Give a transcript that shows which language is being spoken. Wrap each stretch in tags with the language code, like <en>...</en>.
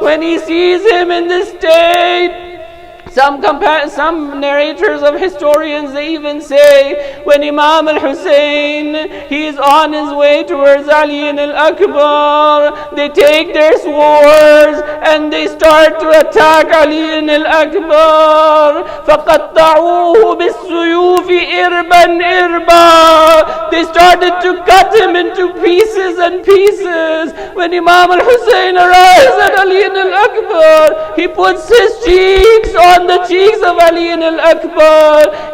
<en>When he sees him in this state, some narrators of historians, they even say, when Imam al-Hussein, he is on his way towards Ali al-Akbar, they take their swords and they start to attack Ali al-Akbar.</en> <ar>فَقَطَّعُوهُ بِالسُّيُوفِ إِرْبًا إِرْبًا.</ar> <en>They started to cut him into pieces and pieces. When Imam al-Hussein arrives at Ali al-Akbar, he puts his cheeks on the cheeks of Ali al-Akbar.</en>